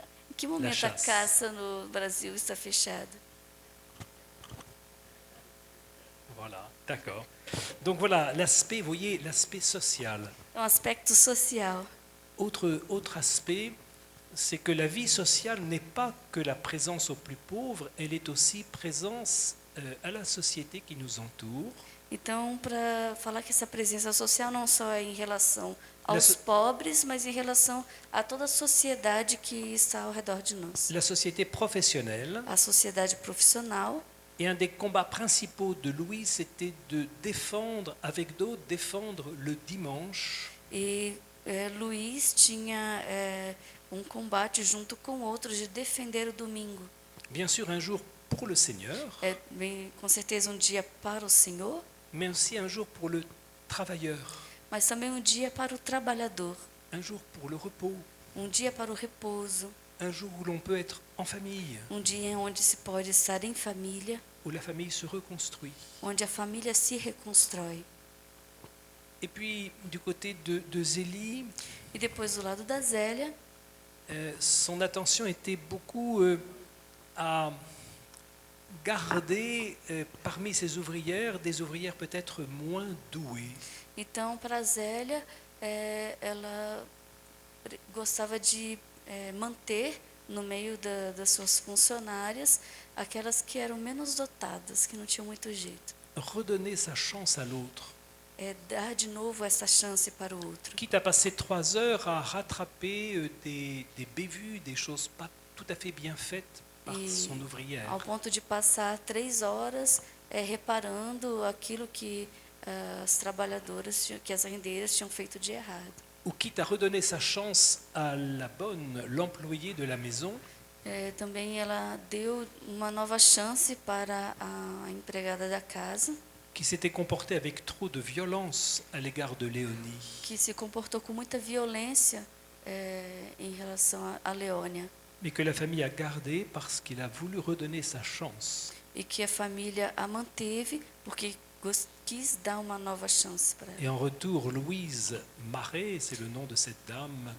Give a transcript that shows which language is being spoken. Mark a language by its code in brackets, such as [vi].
[pt] Em que momento a [fr] chasse. [pt] caça no Brasil está fechada? [fr] Voilà, d'accord. Donc voilà, l'aspect, vous voyez, l'aspect social. [pt] É um aspecto social. [fr] Autre aspect, c'est que la vie sociale n'est pas que la présence aux plus pauvres, elle est aussi présence à la société qui nous entoure. [pt] Então, para falar que essa presença social não só é em relação aos Nessa- pobres, mas em relação a toda a sociedade que está ao redor de nós. [fr] La société professionnelle, [pt] A sociedade profissional. [fr] et un des combats principaux de Louis, c'était de défendre, avec d'autres, défendre le dimanche. [pt] E Luiz tinha um combate junto com outros de defender o domingo. [fr] Bien sûr, un jour pour le Seigneur, [pt] Com certeza um dia para o Senhor, [fr] mais aussi un jour pour le travailleur, [pt] mas também um dia para o trabalhador, [fr] un jour pour le repos, [pt] um dia para o repouso, [fr] un jour où l'on peut être en famille, [pt] um dia onde se pode estar em família, [fr] où la famille se reconstruit. [pt] onde a família se reconstrói. [fr] Et puis, du côté de Zélie, [pt] E depois do lado da Zélia, [fr] son attention était beaucoup à garder parmi ses ouvrières des ouvrières peut-être moins douées. [pt] então para a Zélia, ela gostava de manter no meio das suas funcionárias aquelas que eram menos dotadas, que não tinham muito jeito. [fr] Redonner sa chance à l'autre. [pt] dar de novo essa chance para o outro. [fr] Quitte à passer 3 heures à rattraper des bévues, des choses pas tout à fait bien faites par son ouvrière. [pt] Ao ponto de passar 3 horas reparando aquilo que as trabalhadoras, que as rendeiras tinham feito de errado. [fr] Ou quitte à redonner sa chance à la bonne, l'employée de la maison, [pt] Também ela deu uma nova chance para a empregada da casa, [fr] qui s'était comportée avec trop de violence à l'égard de Léonie. [pt] que se comportou com muita violência em relação a Leônia, [fr] Mais que la famille a gardé parce qu'il a voulu redonner sa chance. [pt] e que a família a manteve porque quis dar uma nova chance para ela. [fr] Et en retour, Louise Marais, c'est le nom de cette dame,